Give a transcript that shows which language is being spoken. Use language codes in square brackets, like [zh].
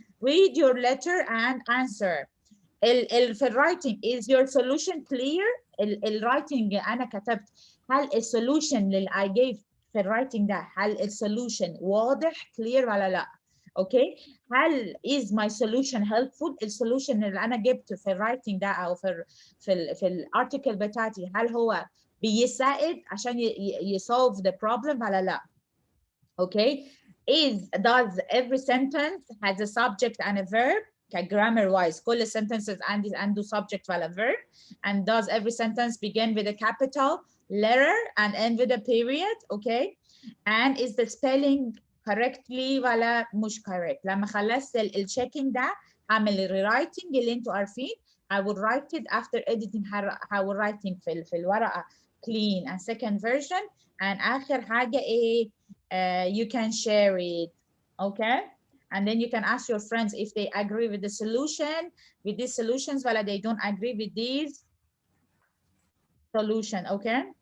[en] Read your letter and answer. [ar] في الرايتنج [en] is your solution clear؟ [ar] الرايتنج انا كتبت هل السولوشن اللي I gave في الرايتنج ده هل السولوشن واضح clear ولا لا؟ اوكي. هل [en] is my solution helpful؟ [ar] السولوشن اللي انا جبته في الرايتنج ده او في الارتكل بتاعتي هل هو بيساعد عشان [en] يsolve the problem [ar] ولا لا؟ اوكي. [en] does every sentence has a subject and a verb؟ grammar wise [ar] كل sentences عنده [en] subject ولا verb. And does every sentence begin with a capital letter and end with a period? Okay. And is the spelling correctly [ar] ولا مش correct؟ لما خلصت الchecking ده هعمل rewriting اللي انتوا عارفين. [en] I will write it after editing. I will writing [ar] في الورقة [en] clean and second version. And [ar] آخر حاجة ايه [en] you can share it. Okay. And then you can ask your friends if they agree with the solution, with these solutions, while they don't agree with these solution. Okay.